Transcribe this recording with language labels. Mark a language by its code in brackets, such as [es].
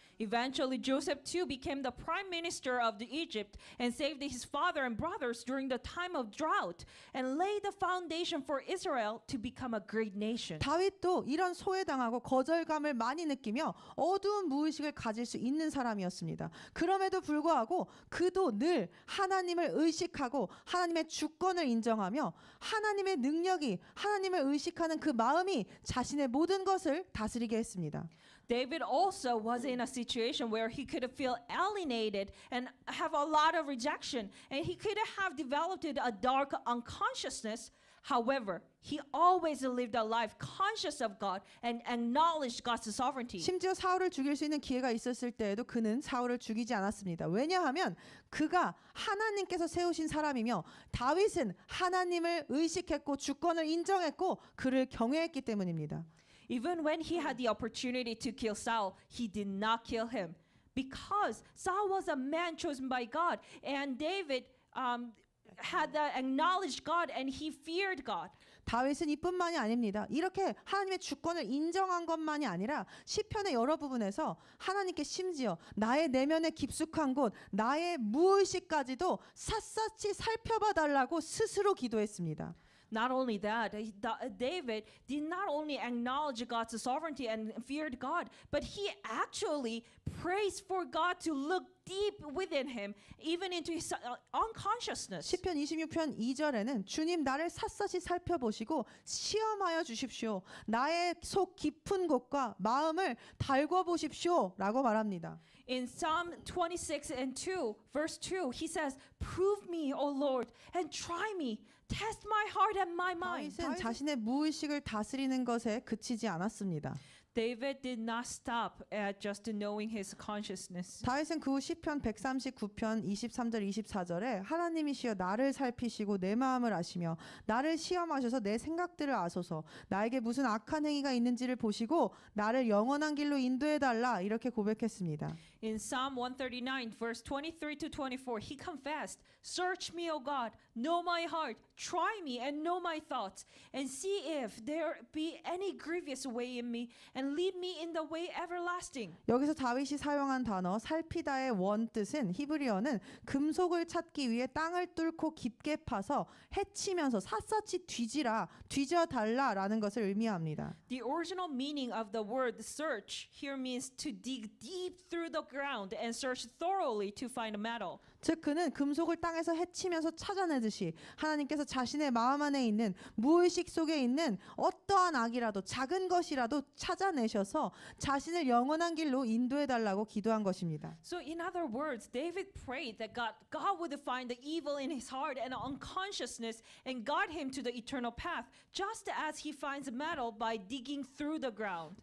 [en] Eventually, Joseph too became the prime minister of Egypt and saved his father and brothers during the time of drought and laid the foundation for Israel to become a great nation. [ko] 다윗도 이런 소외당하고 거절감을 많이 느끼며 어두운 무의식을 가질 수 있는 사람이었습니다. 그럼에도 불구하고 그도 늘 하나님을 의식하고 하나님의 주권을 인정하며 하나님의 능력이 하나님을 의식하는 그 마음이 자신의 모든 것을 다스리게 했습니다. [en] David also was in a situation where he could feel alienated and have a lot of rejection, and he could have developed a dark unconsciousness. However, he always lived a life conscious of God and acknowledged God's sovereignty. [ko] 심지어 사울을 죽일 수 있는 기회가 있었을 때에도 그는 사울을 죽이지 않았습니다. 왜냐하면 그가 하나님께서 세우신 사람이며 다윗은 하나님을 의식했고 주권을 인정했고 그를 경외했기 때문입니다. [en] Even when he had the opportunity to kill Saul, he did not kill him because Saul was a man chosen by God, and David had acknowledged God and he feared God. [ko] 다윗은 이뿐만이 아닙니다. 이렇게 하나님의 주권을 인정한 것만이 아니라 시편의 여러 부분에서 하나님께 심지어 나의 내면의 깊숙한 곳, 나의 무의식까지도 샅샅이 살펴봐 달라고 스스로 기도했습니다. [en] Not only that, David did not only acknowledge God's sovereignty and feared God, but he actually prays for God to look deep within him, even into his unconsciousness. [ko] 시편 26편 2절에는 주님 나를 샅샅이 살펴보시고 시험하여 주십시오. 나의 속 깊은 곳과 마음을 달궈 보십시오라고 말합니다. [en] In Psalm 26 and 2, verse 2, he says, "Prove me, O Lord, and try me. Test my heart and my mind." [ko] 다윗은 자신의 무의식을 다스리는 것에 그치지 않았습니다. [en] David did not stop at just knowing his consciousness. [ko] 다윗은 그 후 시편 139편 23절 24절에 하나님이시여 나를 살피시고 내 마음을 아시며 나를 시험하셔서 내 생각들을 아소서 나에게 무슨 악한 행위가 있는지를 보시고 나를 영원한 길로 인도해 달라 이렇게 고백했습니다. [en] In Psalm 139, verse 23 to 24, he confessed, "Search me, O God, know my heart, try me and know my thoughts, and see if there be any grievous way in me, and lead me in the way everlasting." [ko] 여기서 다윗이 사용한 단어 살피다의 원 뜻은 히브리어는 금속을 찾기 위해 땅을 뚫고 깊게 파서 해치면서 샅샅이 뒤져달라라는 것을 의미합니다. [en] The original meaning of the word search here means to dig deep through the ground and search thoroughly to find metal. [ko] 즉 그는 금속을 땅에서 해치면서 찾아내듯이 하나님께서 자신의 마음 안에 있는 무의식 속에 있는 어떠한 악이라도 작은 것이라도 찾아내셔서 자신을 영원한 길로 인도해 달라고 기도한 것입니다. [en] So in other words, David prayed that God would find the evil in his heart and unconsciousness and guide him to the eternal path, just as he finds metal by digging through the ground.